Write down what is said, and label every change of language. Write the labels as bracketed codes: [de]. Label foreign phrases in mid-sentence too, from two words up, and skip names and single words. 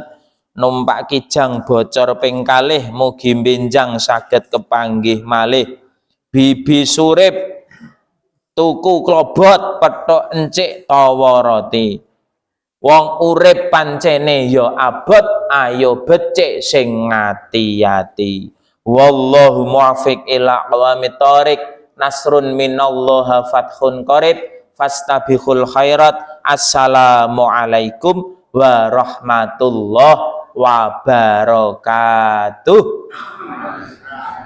[jv] Numpak kijang bocor ping kalih mugi benjang saged kepanggih malih. Bibi surip tuku klobot petuk encik tawa roti. Wong urip pancene ya abot, ayo becik sing ngati-ati. [ar] والله الموفق إلى أقوم الطريق. نصر من الله وفتح قريب. فاستبقوا الخيرات. السلام عليكم ورحمة الله وبركاته.